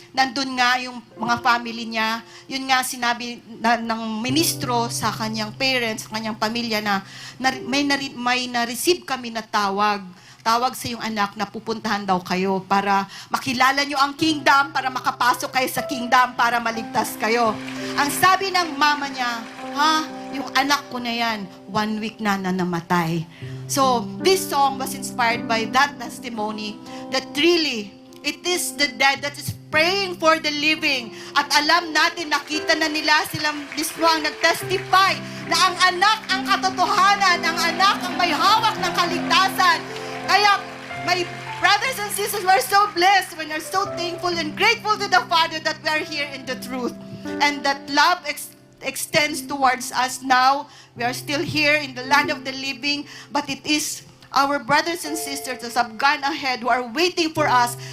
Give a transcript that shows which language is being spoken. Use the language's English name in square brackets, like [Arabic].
[Filipino] Nandun nga yung mga family niya. Yun nga sinabi ng ministro sa kanyang parents, sa kanyang pamilya na may na-receive kami na tawag sa iyong anak na pupuntahan daw kayo para makilala nyo ang kingdom, para makapasok kayo sa kingdom, para maligtas kayo. Ang sabi ng mama niya, yung anak ko na yan, 1 week na namatay. [English] So, this song was inspired by that testimony that really, it is the dead that is praying for the living. [Filipino] At alam natin, nakita na nila, sila mismo ang nag-testify na ang anak ang katotohanan, ang anak ang may hawak ng kaligtasan. [English] Kaya, my brothers and sisters, we're so blessed when we're so thankful and grateful to the Father that we are here in the truth. And that love extends towards us now. We are still here in the land of the living, but it is our brothers and sisters that have gone ahead who are waiting for us.